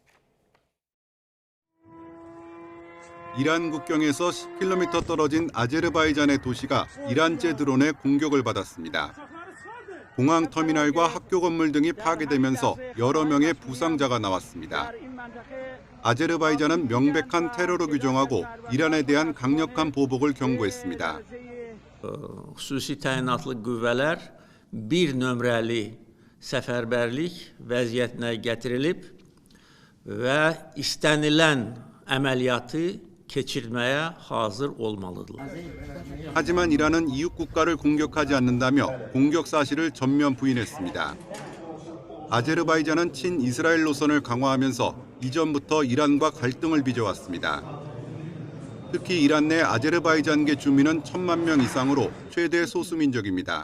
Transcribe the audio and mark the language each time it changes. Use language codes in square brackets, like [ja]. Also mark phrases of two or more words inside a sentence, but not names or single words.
[ko] 이란 국경에서 10km 떨어진 아제르바이잔의 도시가 이란제 드론의 공격을 받았습니다. 공항 터미널과 학교 건물 등이 파괴되면서 여러 명의 부상자가 나왔습니다. 아제르바이잔은 명백한 테러로 규정하고 이란에 대한 강력한 보복을 경고했습니다. [az] Xüsusi təyinatlı qüvvələr bir nömrəli səfərbərlik vəziyyətinə gətirilib və istənilən əməliyyatı keçirməyə hazır olmalıdırlar. [ko] 하지만 이란은 이웃 국가를 공격하지 않는다며 공격 사실을 전면 부인했습니다. 아제르바이잔은 친이스라엘 노선을 강화하면서 이전부터 이란과 갈등을 빚어왔습니다. 특히 이란 내 아제르바이잔계 주민은 1,000만 명 이상으로 최대 소수민족입니다.